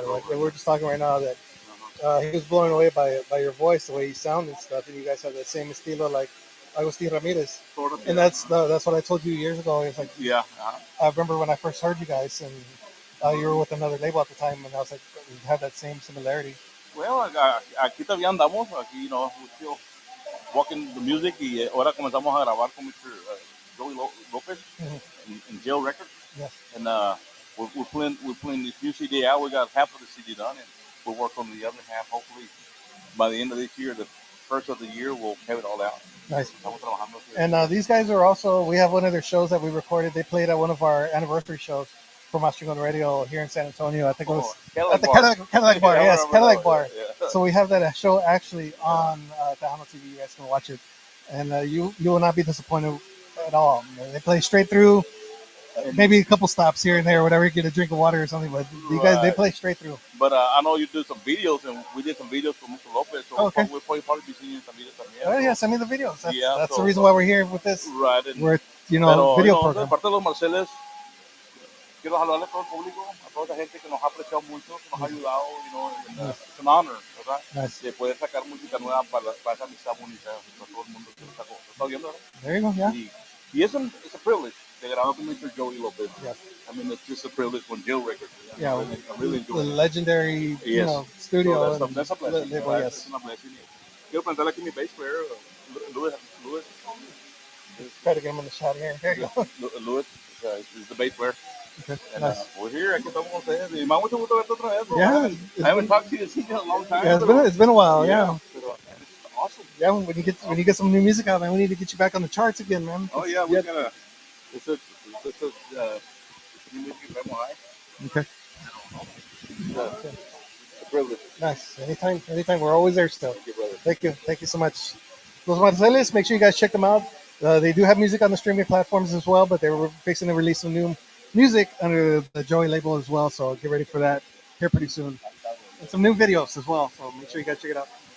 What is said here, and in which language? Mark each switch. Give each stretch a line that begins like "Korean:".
English: We were just talking right now that he was blown away by your voice, the way you sound and stuff, and you guys have that same estilo like Agustin Ramirez. Sort of, and that's what I told you years ago. It's like, yeah. I remember when I first heard you guys, and you were with another label at the time, and I was like, we had that same similarity.
Spanish: Well, aquí todavía andamos, aquí,
English: we're still walking the music,
Spanish: y ahora comenzamos a grabar con Mr.
English: Joey Lopez in Jail Records. Yes. And we're playing this new CD out. We got half of the CD done, and we'll work on the other half. Hopefully, by the end of this year, the first of the year, we'll have it all out. Nice. And these guys are also, we have one of their shows that we recorded. They played at one of our anniversary shows for Mastering on Radio here in San Antonio. I think it was at the Cadillac Bar. Yes, Cadillac Bar. Yeah. So we have that show actually on Tejano TV. You guys can watch it. And you will not be disappointed at all. They play straight through. Maybe a couple stops here and there, whatever, get a drink of water or something. But you guys, they play straight through. But I know you do some videos, and we did some videos for Mr. Lopez. So okay. we'll probably be seeing some videos también. Oh, yeah, send me the videos. That's so, the reason why we're here with this. Right. We're,
Spanish: pero,
English: video program.
Spanish: De parte de los Marceles, quiero saludarle a todo el público, a toda la gente que nos ha apreciado mucho, que nos ha ayudado.
English: It's an honor, ¿verdad? Nice.
Spanish: De poder sacar música nueva para esa amistad bonita, para todo el mundo que nos está viendo, ¿verdad?
English: There you go, yeah. Y it's a privilege
Spanish: de grabar con
English: Mr. Joey Lopez. Yes. I mean, it's just a privilege from Jill Records. Yeah, I really enjoy the legendary, studio. So that's a blessing. Yes. It's a blessing.
Spanish: Quiero presentarle aquí mi
English: bass player, Louis. Try to get him in the shot here. There you go. Louis is the bass player. Okay. And Nice. we're here.
Spanish: Aquí estamos con ustedes. Y me ha mucho gusto verte otra vez.
English: Yeah. I haven't talked to you in a long time. Yeah, it's been a while. Yeah. Pero it's awesome. Yeah, when you get some new music out, man, we need to get you back on the charts again, man. Oh yeah, we're gonna. It's a new music
Spanish: que traemos ahí.
English: Okay. It's a privilege. Nice. Anytime. We're always there still. Thank you, brother. Thank you so much. Los Marceles, make sure you guys check them out. They do have music on the streaming platforms as well, but they were fixing to release some new music under the Joey label as well. So get ready for that here pretty soon. And some new videos as well. So make sure you guys check it out.